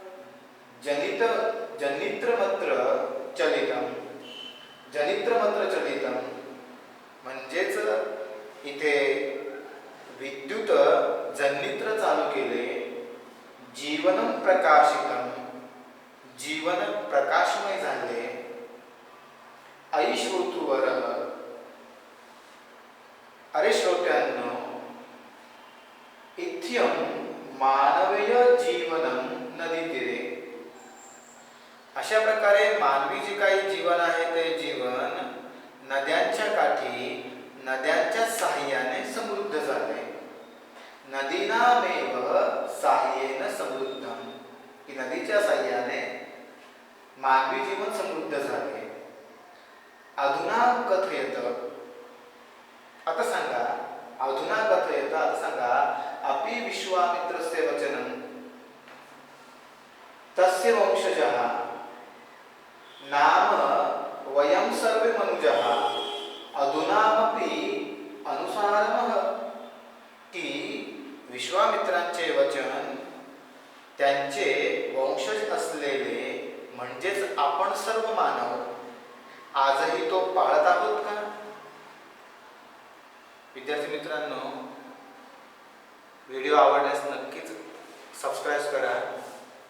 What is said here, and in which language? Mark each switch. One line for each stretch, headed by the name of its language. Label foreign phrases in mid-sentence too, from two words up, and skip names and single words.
Sanskrit: जनित्रमत्र चलितम, जनित्रमत्र चलितम
Marathi: म्हणजेच इथे विद्युत जनित्र चालू केले.
Sanskrit: जीवनम प्रकाशितम,
Marathi: जीवन प्रकाशमय झाले.
Sanskrit: ऐ श्रोतृवरः,
Marathi: अरे श्रोत्यांनो,
Sanskrit: इत्थं मानवीय जीवनम नदीतीरे,
Marathi: अशा प्रकारे मानवी जे काही जीवन आहे ते जीवन नद्यांच्या काठी, नद्यांच्या साहाय्याने समृद्ध झाले.
Sanskrit: नदीनामेव साहाय्येन समृद्धम,
Marathi: की नदीच्या साहाय्याने मानवी जीवन समृद्ध झाले.
Sanskrit: अधुना कथयत,
Marathi: आता सांगा,
Sanskrit: अधुना कथयत,
Marathi: आता सांगा,
Sanskrit: अपि विश्वामित्रस्य वचनं तस्य तस्य वंशजः नाम वयं सर्वे मनुजः अधुनापि अनुसारमः
Marathi: की विश्वामित्रांचे वचन त्यांचे वंशज असलेले म्हणजेच आपण सर्व मानव आजही तो पाळत आहोत का? विद्यार्थी मित्रांनो, व्हिडिओ आवडल्यास नक्कीच सबस्क्राईब करा.